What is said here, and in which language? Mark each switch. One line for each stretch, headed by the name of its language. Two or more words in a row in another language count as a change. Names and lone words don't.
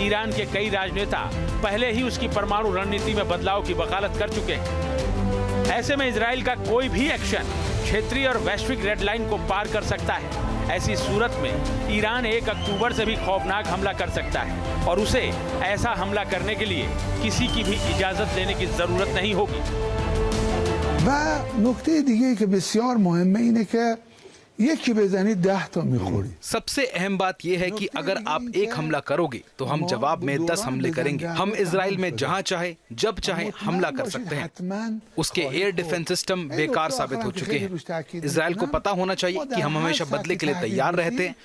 Hindi: ईरान के कई राजनेता पहले ही उसकी परमाणु रणनीति में बदलाव की वकालत कर चुके हैं। ऐसे में इजराइल का कोई भी एक्शन क्षेत्रीय और वैश्विक
English: red line
Hindi: को पार कर सकता है। ऐसी सूरत में ईरान 1 अक्टूबर से भी खौफनाक हमला कर सकता है और उसे ऐसा हमला करने के लिए किसी की भी इजाजत लेने की जरूरत नहीं होगी।
Persian: و نکته دیگه که بسیار مهمه اینه که یکی بزنی 10 تا میخوری.
Hindi: सबसे अहम बात यह है कि अगर आप एक हमला करोगे तो हम जवाब में 10 हमले करेंगे। हम इजराइल में जहां चाहे जब चाहे हमला कर सकते हैं। उसके
English: air defence system
Hindi: बेकार साबित हो चुके हैं। इजराइल को पता होना चाहिए कि हम हमेशा बदले के लिए तैयार रहते हैं।